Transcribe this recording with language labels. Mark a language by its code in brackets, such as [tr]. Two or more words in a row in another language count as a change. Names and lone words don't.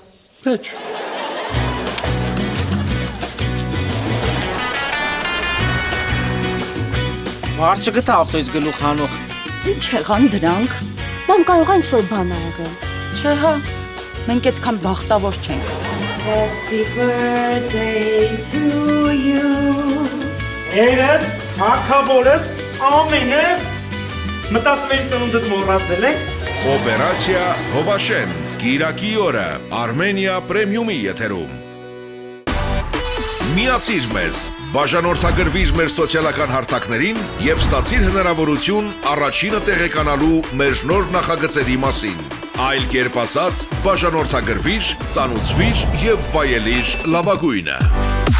[hy] Ոչ։ Մարդ չգտա ավտոյից գլուխ հանող։ Ինչ եղան դրանք։ Մամ կարող է ինչ-որ բան ա եղել։ Չէ հա, մենք այդքան բախտավոր չենք։ [en] Happy birthday to you. [hy] Երես, հակավորս, ամենս։ Մտածում էի ծնունդդ մոռացել եք։ Օպերացիա Հովաշեն, Կիրակի օրը, Արմենիա պրեմիումի եթերում։ Միացիր մեզ, բաժանորդագրվիր մեր սոցիալական հարթակներին և ստացիր հնարավորություն առաջինը տեղեկանալու մեր նոր նախագծերի մասին։ Այլ կերպ ասած, բաժանորդագրվիր, ծանուցվիր և վայելիր լավագույնը։